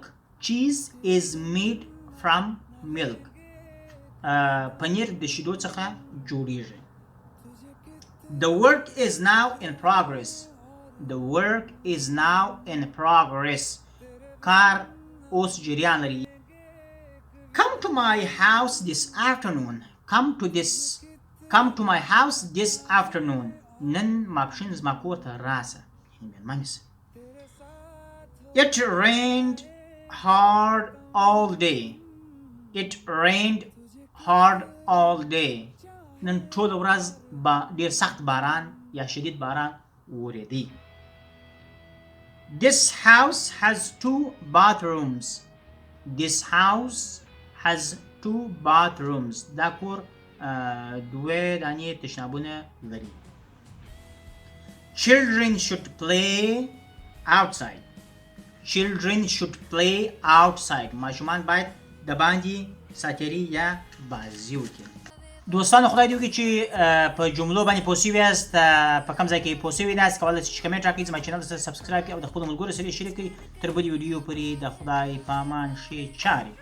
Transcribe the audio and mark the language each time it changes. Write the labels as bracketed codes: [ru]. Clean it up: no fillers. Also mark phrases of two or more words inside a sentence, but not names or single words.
[en] Cheese is made from milk. [ps] پنیر د شیدو څخه جوړیږي. [en] The work is now in progress. The work is now in progress. [ps] کار اوس جریان لري. [en] Come to my house this afternoon. Come to my house this afternoon. [ps] نن ماپښین زما کور ته راسه. مېلمانه سه. [en] It rained hard all day. It rained hard all day. [ps] نن ټوله ورځ ډېر سخت باران یا شدید باران وریدی. [en] This house has 2 bathrooms. This house has 2 bathrooms. [ps] دا کور دوه دانې تشنابونه لري. [en] Children should play outside. Children should play outside. [ps] ماشومان باید د باندې ساتیري یا بازي وکړي. دوستانو، خدای دې وکړي چې په جملو باندې پوه شوي یاست. په کوم ځای کې پوه شوي یاست کولی شئ چې کمنټ راکړئ، زما چینل سره سبسکرایب کړئ او د خپلو ملګرو سره یې شریک کړئ. تر بلې ویډیو پورې د خدای په امان ښې چارې.